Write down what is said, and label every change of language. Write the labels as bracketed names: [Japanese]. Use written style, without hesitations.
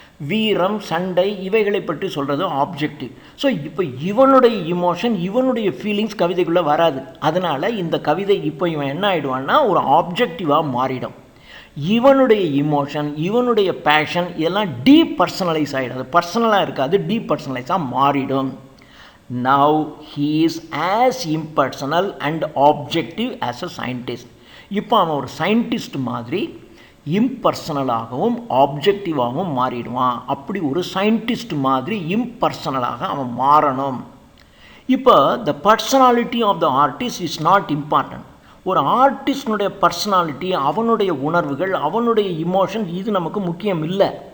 [Tamil] வீரம், சண்டை இவைகளை பற்றி சொல்கிறது ஆப்ஜெக்டிவ். ஸோ இப்போ இவனுடைய இமோஷன், இவனுடைய ஃபீலிங்ஸ் கவிதைக்குள்ளே வராது. அதனால் இந்த கவிதை இப்போ இவன் என்ன ஆகிடுவான்னா ஒரு ஆப்ஜெக்டிவாக மாறிடும். இவனுடைய இமோஷன், இவனுடைய பேஷன் இதெல்லாம் டீபர்சனலைஸ் ஆகிடும். அது பர்சனலாக இருக்காது, டீபர்சனலைஸாக மாறிடும். [English] Now he is as impersonal and objective as a scientist. [Tamil] இப்போ அவன் ஒரு சயின்டிஸ்ட் மாதிரி இம்பர்சனலாகவும் ஆப்ஜெக்டிவாகவும் மாறிடுவான். அப்படி ஒரு சயின்டிஸ்ட் மாதிரி இம்பர்சனலாக அவன் மாறணும். [English] இப்போ the personality of the artist is not important. [Tamil] ஒரு ஆர்டிஸ்டினுடைய பர்சனாலிட்டி, அவனுடைய உணர்வுகள், அவனுடைய இமோஷன்ஸ் இது நமக்கு முக்கியம் இல்லை.